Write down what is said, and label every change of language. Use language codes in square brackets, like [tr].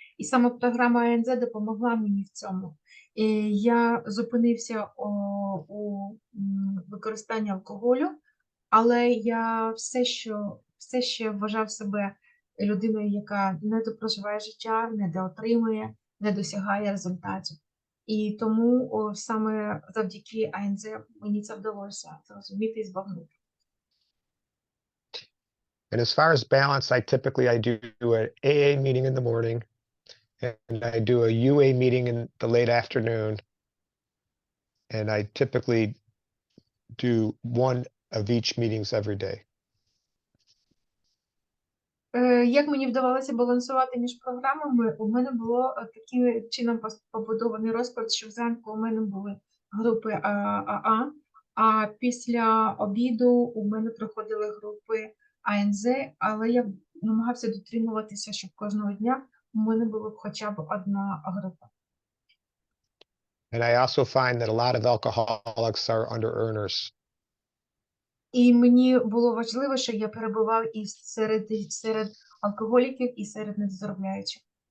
[uk] І саме програма АНЗ допомогла мені в цьому. І я зупинився у використанні алкоголю, але я все ще вважав себе людиною, яка не проживає життя, не доотримує, не досягає результатів. І тому саме завдяки АНЗ мені це вдалося зрозуміти і збагнути. [en] And as far as balance, I do an AA meeting in the morning, and I do a UA meeting in the late afternoon. And I typically do one of each meetings every day. [uk] Як мені вдавалося балансувати між програмами, у мене було таким чином побудований розклад, що зранку у мене були групи АА, а після обіду у мене проходили групи АНЗ, але я намагався дотримуватися, щоб кожного дня у мене була хоча б одна група. [en] And I also find that a lot of alcoholics are under earners. [uk] І мені було важливо, що я перебував і серед алкоголіків, і серед незаробляючих.